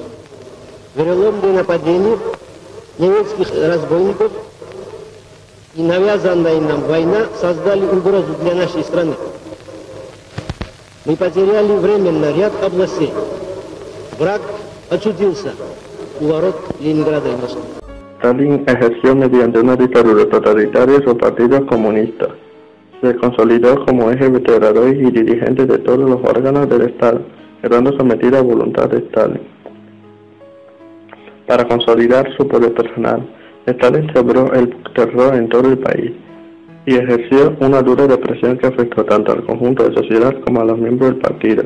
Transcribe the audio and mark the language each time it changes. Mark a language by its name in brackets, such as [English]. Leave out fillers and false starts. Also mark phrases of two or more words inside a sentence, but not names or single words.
[Russian] Вероломные нападения немецких разбойников и навязанная нам война создали угрозу для нашей страны. Мы потеряли временно ряд областей. Враг очутился у ворот Ленинграда и Москвы. [Spanish] Stalin ejerció mediante una dictadura totalitaria su partido comunista. Se consolidó como eje vertebrador y dirigente de todos los órganos del Estado, quedando sometido a voluntad de Stalin. Para consolidar su poder personal, Stalin sembró el terror en todo el país y ejerció una dura represión que afectó tanto al conjunto de la sociedad como a los miembros del partido.